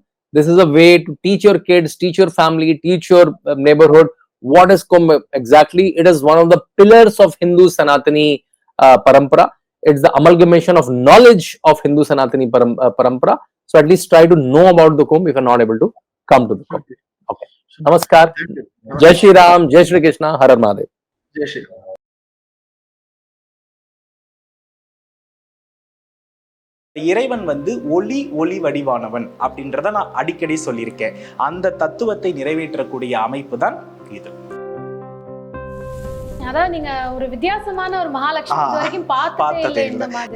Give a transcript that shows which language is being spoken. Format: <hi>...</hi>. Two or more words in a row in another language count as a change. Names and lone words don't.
<en>This is a way to teach your kids, teach your family, teach your neighborhood what is Kumbh exactly. It is one of the pillars of Hindu Sanatani parampara. It's the amalgamation of knowledge of Hindu Sanatani parampara. So at least try to know about the Kumbh if you're not able to come to the Kumbh. Okay. Namaskar.</en> <hi>जय श्री राम, जय श्री कृष्ण, हर हर महादेव. जय श्री राम.</hi> <ta>இறைவன் ஒளி வடிவானவன் அப்படின்றத நான் அடிக்கடி சொல்லியிருக்கேன். அந்த தத்துவத்தை நிறைவேற்றக்கூடிய அமைப்பு தான் இது. அதாவது நீங்க ஒரு வித்தியாசமான ஒரு மகாலட்சுமி வரைக்கும் பார்த்ததே இந்த மாதிரி.</ta>